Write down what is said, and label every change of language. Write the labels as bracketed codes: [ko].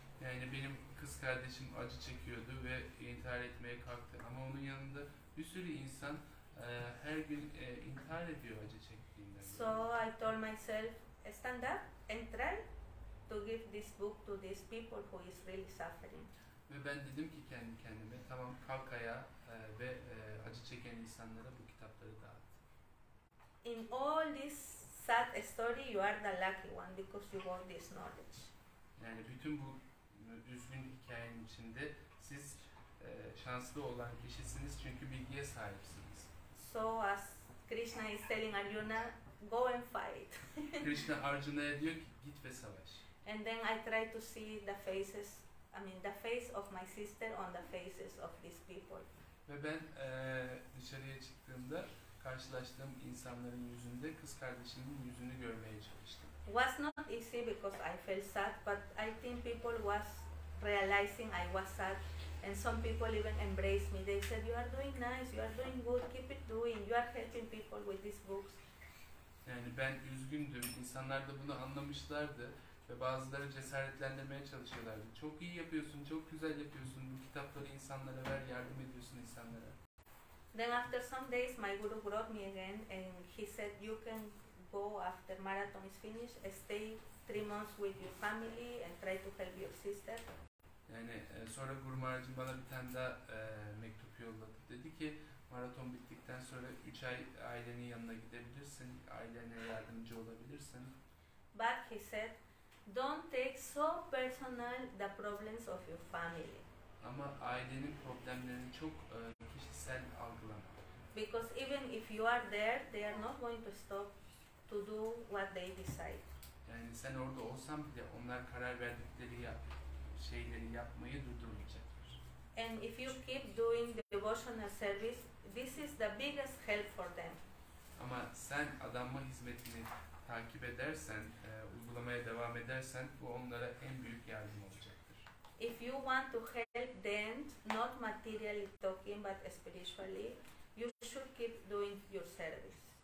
[tr] Yani benim kız kardeşim acı çekiyordu ve intihar etmeye kalktı. Ama onun yanında bir sürü insan her gün intihar ediyor acı çektiğinden. [en] So I told myself, stand up and try to give this book to these people who is really suffering. [tr] Ve ben dedim ki kendi kendime, tamam kalk ayağa ve acı çeken insanlara bu kitapları dağıt. [en] In all this sad story, you are the lucky one because you got this knowledge. [tr] Yani bütün bu üzgün hikayenin içinde siz şanslı olan kişisiniz çünkü bilgiye sahipsiniz. [en] So as Krishna is telling Arjuna, go and fight. [tr] Krishna Arjuna'ya diyor ki git ve savaş. [en] And then I try to see the faces, the face of my sister on the faces of these people. [tr] Ve ben dışarıya çıktığımda karşılaştığım insanların yüzünde kız kardeşimin yüzünü görmeye çalıştım. [en] Was not easy because I felt sad, but I think people was realizing I was sad, and some people even embraced me. They said, "You are doing nice, you are doing good, keep it doing. You are helping people with these books." [tr] Yani ben üzgündüm. İnsanlar da bunu anlamışlardı ve bazıları cesaretlendirmeye çalışıyorlardı. Çok iyi yapıyorsun, çok güzel yapıyorsun. Bu kitapları insanlara ver, yardım ediyorsun insanlara. [en] Then after some days, my guru brought me again, and he said, "You can go after marathon is finished, stay 3 months with your family and try to help your sister." [tr] Yani sonra Guru Maharaj'ım bana bir tane daha mektup yolladı. Dedi ki maraton bittikten sonra 3 ay ailenin yanına gidebilirsin, ailene yardımcı olabilirsin. [en] But he said, don't take so personal the problems of your family. [tr] Ama ailenin problemlerini çok kişisel algılama. [en] Because even if you are there, they are not going to stop to do what they decide. [tr] Yani sen orada olsan bile onlar karar verdikleri şeyleri yapmayı durdurmayacaktır. [en] And if you keep doing the devotional service, this is the biggest help for them. [tr] Ama sen adanma hizmetini takip edersen, uygulamaya devam edersen bu onlara en büyük yardım olacaktır. [en] If you want to help them, not materially talking but spiritually, you should keep doing your service.